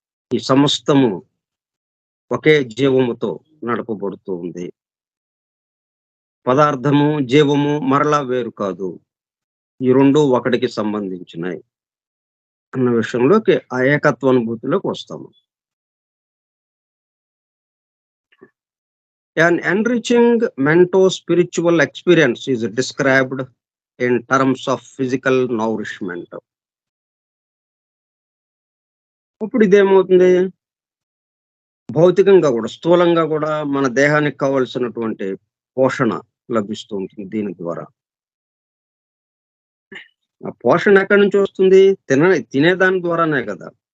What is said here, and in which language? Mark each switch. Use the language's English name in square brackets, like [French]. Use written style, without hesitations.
[Telugu] ఈ సమస్తము ఒకే జీవముతో నడపబడుతూ ఉంది. పదార్థము, జీవము మరలా వేరు కాదు. ఈ 2 ఒకటికి సంబంధించినయి అన్న విషయంలోకి, ఆ ఏకత్వానుభూతిలోకి వస్తాము. [English] An enriching mento-spiritual experience is described in terms of physical nourishment. [Telugu] ఇప్పుడు ఇదేమవుతుంది? భౌతికంగా గూడా, స్థూలంగా గూడా మన దేహానికి కావాల్సినటువంటి పోషణ లభిస్తూ ఉంటుంది దీని ద్వారా. ఆ పోషణ ఎక్కడి నుంచి వస్తుంది? తినేదాని ద్వారానే గదా!